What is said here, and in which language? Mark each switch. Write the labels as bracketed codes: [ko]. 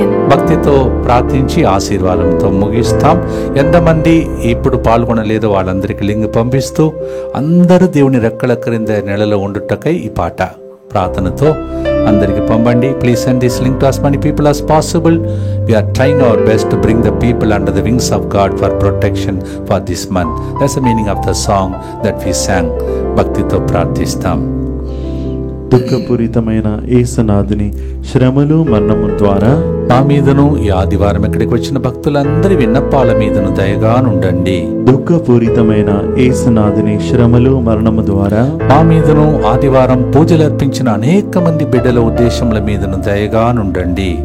[te] భక్తితో ప్రార్థించి ఆశీర్వాదంతో ముగిస్తాం. ఎంతమంది ఇప్పుడు పాల్గొనలేదో వాళ్ళందరికీ లింక్ పంపిస్తూ అందరూ దేవుని రెక్కల క్రింద నెలలో ఉండుటకై ఈ పాట ప్రార్థనతో అందరికి పంపండి. [en] Please send this link to as many people as possible. We are trying our best to bring the people under the wings of God for protection for this month. That's the meaning of the song that we sang. [te] భక్తితో ప్రార్థిస్తాం. దుఃఖపూరితమైన యేసునాథుని శ్రమలు మరణము ద్వారా మా మీదను ఈ ఆదివారం ఇక్కడికి వచ్చిన భక్తులందరి విన్నపాల మీదను దయగానుండండి. దుఃఖపూరితమైన యేసునాథుని శ్రమలు మరణము ద్వారా మా మీదను ఆదివారం పూజలు అర్పించిన అనేక మంది బిడ్డల ఉద్దేశముల మీదను దయగానుండండి.